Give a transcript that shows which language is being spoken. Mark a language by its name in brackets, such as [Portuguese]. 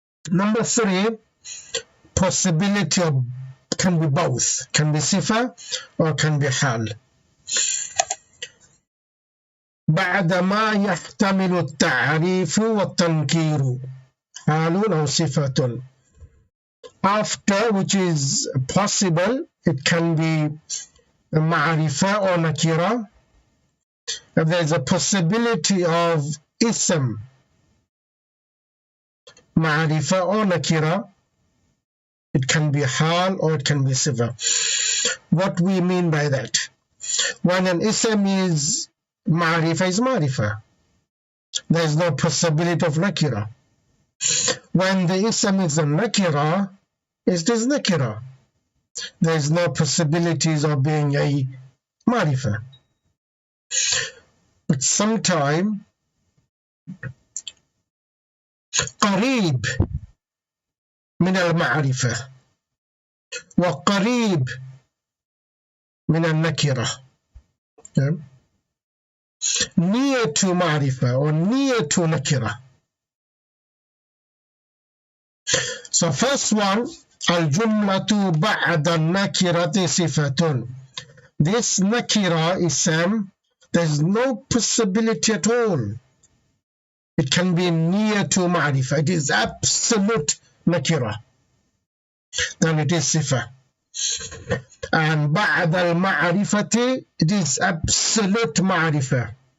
[English] Number three, possibility of can be both, can be sifa or can be hal. [Arabic] بعد ما يحتمل التعريف والتنكير حال أو صفة. [English] After, which is possible, it can be ma'arifa or nakira. If there's a possibility of ism, ma'arifa or nakira, it can be hal or it can be sifa. What we mean by that? When an ism is ma'arifa, there's no possibility of nakira. When the ism is a nakira, it is nakira. There's no possibilities of being a ma'arifa. But sometime [Arabic] قريب من المعرفة وقريب من النكرة. [English] Okay. Near to معرفة or near to nakira. So first one, [Arabic] الجملة بعد النكرة صفة. [English] This nakira ism, there's no possibility at all. It can be near to ma'rifah. It is absolute nakira. Then it is sifa. And [Arabic] بعد المعرفة, [English] it is absolute ma'rifah.